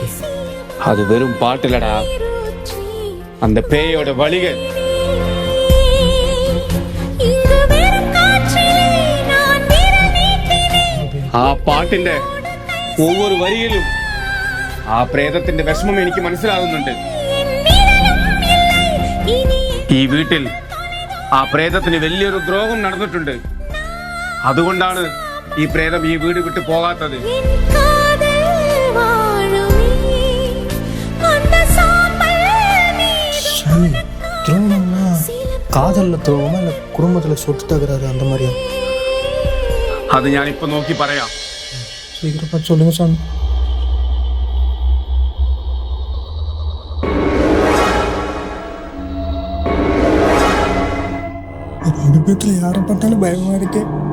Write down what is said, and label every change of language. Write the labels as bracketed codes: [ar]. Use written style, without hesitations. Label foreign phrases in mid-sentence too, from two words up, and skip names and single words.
[ta] அது வெறும் பாட்டு இல்லடா, அந்த பேயோட வலிகள். [ml] ആ പാട്ടിന്റെ ഒവ്വൊരു വരിയിലും ആ പ്രേതത്തിന്റെ വിഷമം എനിക്ക് മനസ്സിലാകുന്നുണ്ട്. ഈ വീട്ടിൽ ആ പ്രേതത്തിന് വലിയൊരു ദ്രോഹം നടന്നിട്ടുണ്ട്, അതുകൊണ്ടാണ് ഈ പ്രേതം ഈ വീട് വിട്ടു പോകാത്തത്. [ta] சாமி, துரோகம்னா காதல்ல துரோகமா இல்ல குடும்பத்துல சொத்து தகராறு அந்த மாதிரியா? [ml] അത് ഞാനിപ്പോ നോക്കി പറയാം. [ta] சீக்கிரம் பார்த்து சொல்லுங்க சாமி. ரெண்டு பேத்துல யாரை பார்த்தாலும் பயமா இருக்கு.